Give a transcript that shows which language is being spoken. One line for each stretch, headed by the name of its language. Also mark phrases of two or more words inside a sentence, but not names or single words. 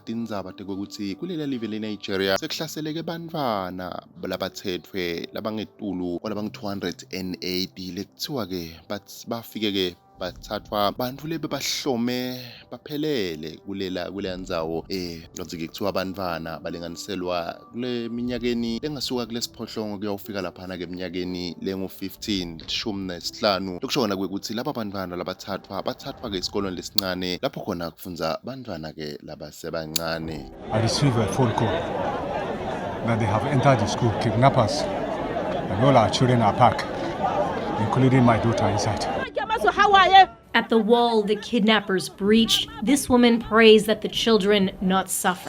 Swati: tindzaba tekwekuthi kulela live leNigeria sekuhlaseleke bantfwana labathethwe labangetulu kwalabangu-280 lekuthiwa-ke bafike-ke bathathwa bantu lebe bahlome baphelele kuleya ndzawo kanti-ke kuthiwa abantwana balinganiselwa kule minyakeni lengasuka kulesiphohlongo kuyawufika laphana-ke eminyakeni lengu-15 15 lokusho khona kwekuthi laba bantwana bathathwa-ke esikolweni lesincane lapho khona kufunza bantwana-ke labasebancane.
English: I receive a phone call that they have entered the school, kidnappers, and all our children are packed, including my daughter inside. At the wall the kidnappers breached, this woman prays that the children not suffer.